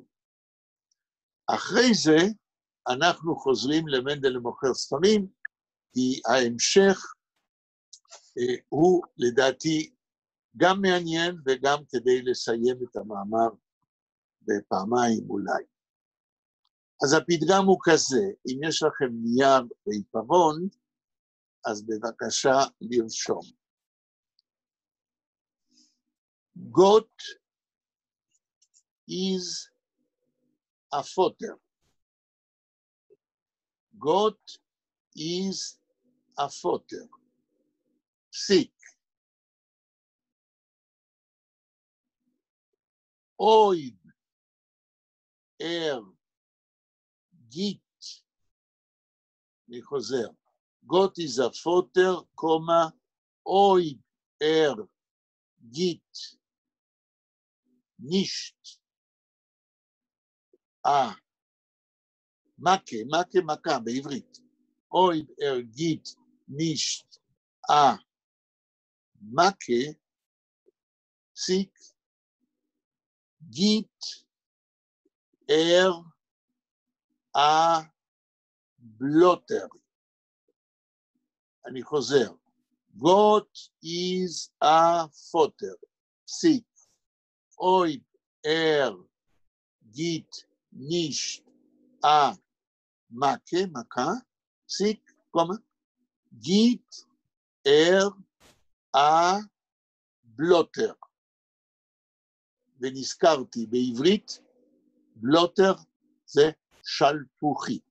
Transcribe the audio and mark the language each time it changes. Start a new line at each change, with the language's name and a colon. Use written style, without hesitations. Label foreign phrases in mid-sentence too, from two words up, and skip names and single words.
Hebrew: אחרי זה אנחנו חוזרים למנדל למוכר ספרים, כי ההמשך הוא לדעתי גם מעניין וגם כדי לסיים את המאמר בפעמיים אולי. אז הפתגם הוא כזה, אם יש לכם נייר ועיפרון, אז בבקשה לרשום.
Yiddish: גאָט איז אַ פֿאָטער. גאָט איז אַ פֿאָטער. פסיק. אויב גיט.
Hebrew: אני חוזר.
Yiddish: גאָט איז אַ פֿאָטער, אויב גיט.
Hebrew: נישט. מכה בעברית.
Yiddish: אויב גיט נישט.
Hebrew: מכה, פסיק,
Yiddish: גיט, בלוטר.
Hebrew: אני חוזר.
Yiddish: גאָט איז אַ פֿאָטער.
Hebrew: פסיק.
Yiddish: אויב גיט נישט.
Hebrew: מכה, פסיק, קומה.
Yiddish: גיט בלוטר.
Hebrew: ונזכרתי בעברית, בלוטר זה שלפוחית.